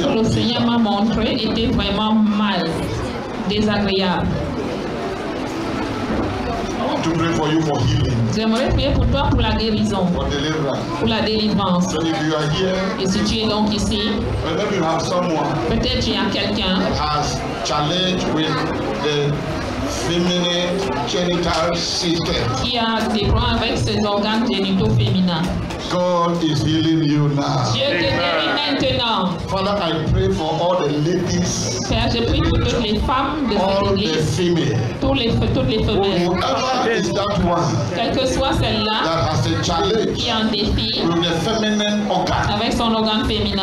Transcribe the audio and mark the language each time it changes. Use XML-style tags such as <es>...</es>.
<fr>Ce que le Seigneur m'a montré était vraiment mal, désagréable.</fr> <en>I want to pray for you for healing,</en> <fr>J'aimerais prier pour toi pour la guérison,</fr> <en>for deliverance.</en> <fr>pour la délivrance.</fr> <en>So if you are here,</en> <fr>Et si tu es donc ici,</fr> <en>or maybe you have someone</en> <fr>peut-être tu as quelqu'un</fr> <en>that has challenge with the feminine genital system.</en> <fr>qui a des problèmes avec ses organes génitaux féminins.</fr> <en>God is healing you now.</en> <fr>Dieu te guérit maintenant.</fr> <en>Father, I pray for all the ladies,</en> <fr>Père, je prie pour toutes les femmes de</fr> <en>all</en> <fr>cette</fr> <en>the</en> <fr>église,</fr> <en>females,</en> <fr>toutes les femelles,</fr> <en>whoever is that one</en> <fr>quelle que soit celle-là</fr> <en>that has a challenge</en> <fr>qui a un défi</fr> <en>with the feminine organ.</en> <fr>avec son organe féminin.</fr>